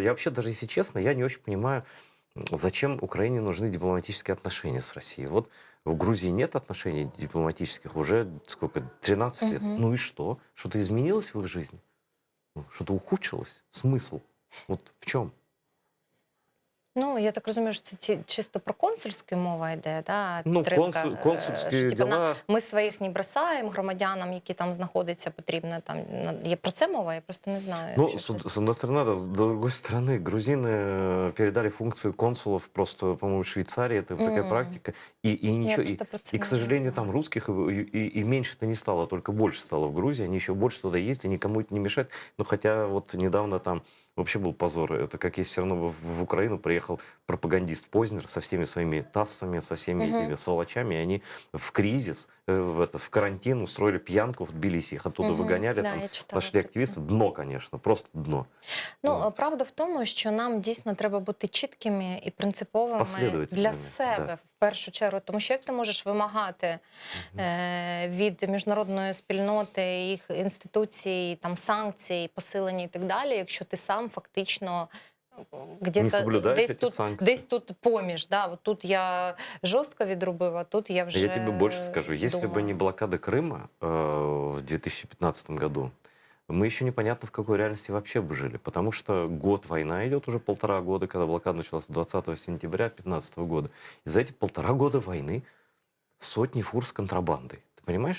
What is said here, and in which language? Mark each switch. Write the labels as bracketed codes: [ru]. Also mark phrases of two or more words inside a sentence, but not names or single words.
[ru] Я вообще, даже если честно, я не очень понимаю, зачем Украине нужны дипломатические отношения с Россией. Вот в Грузии нет отношений дипломатических уже, сколько, 13 лет. Ну и что? Что-то изменилось в их жизни? Что-то ухудшилось? Смысл? Вот в чем? [uk] Я так розумію, що це чисто про консульську мова йде, да? Підтримка, консульські діла. Ми своїх не бросаємо громадянам, які там знаходяться, потрібно там. Є про це мова, я просто не знаю. [ru] С одной стороны, да, с другой стороны, грузины передали функцию консулов просто, по-моему, в Швейцарии, это такая практика, и ничего, и, к сожалению, там русских и меньше-то не стало, только больше стало в Грузии, они еще больше туда ездят, никому это не мешает, но хотя вот недавно там вообще был позор. Это как если все равно в Украину приехал пропагандист Познер со всеми своими тассами, со всеми этими сволочами, и они в кризис в карантин, устроили пьянку в Тбилиси, их оттуда выгоняли, Да, там я читала нашли [uk] про це. [ru] активисты, дно, конечно, просто дно. [uk] Ну, [ru] Вот. [uk] правда в тому, що нам дійсно треба бути чіткими і принциповими для [ru] Последовательными, [uk] себе [ru] да. [uk] в першу чергу. Тому що як ти можеш вимагати від міжнародної спільноти, їх інституцій, там санкцій, посилення і так далі, якщо ти сам фактично [ru] Не где-то соблюдаешь эти [uk] десь [ru] санкции. [uk] тут поміж. Да? От тут я жорстко відробив, а тут я вже [ru] Я тебе больше скажу, если бы не [uk] думаю. [ru] блокада Крыма в 2015 году, мы еще непонятно в какой реальности вообще бы жили, потому что год война идет, уже 1,5 года, когда блокада началась 20 сентября 2015 года. И за эти 1,5 года войны сотни фур с контрабандой, ты понимаешь?